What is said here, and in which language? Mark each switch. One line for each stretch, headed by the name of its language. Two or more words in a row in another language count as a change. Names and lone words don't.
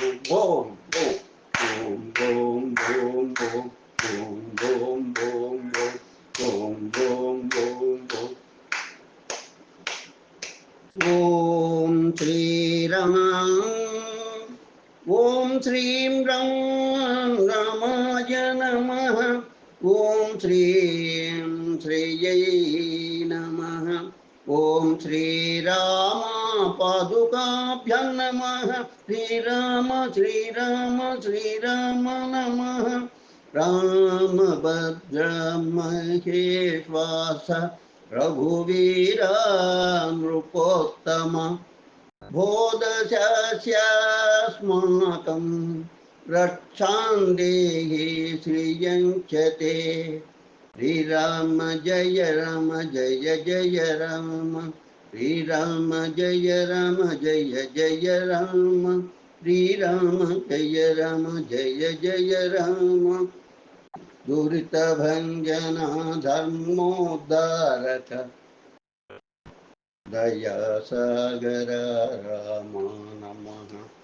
Sanskrit: ओम ओम ओम। ఓం శ్రీరామ ఓం శ్రీం రాం రామాయ నమః ఓం శ్రీం శ్రీయై నమః ఓం శ్రీరామ పాదుకాభ్యాం నమః శ్రీరామ శ్రీరామ శ్రీరామ నమః రామభద్ర మహేశ్వాస రఘువీరా నృపోత్తమ बोधशास्माकं रक्षां देहि श्रियं च ते श्रीराम जय जय राम श्रीराम जय जय राम श्रीराम जय राम दुरितभञ्जना धर्मोद्धारक दया सागर राम नमः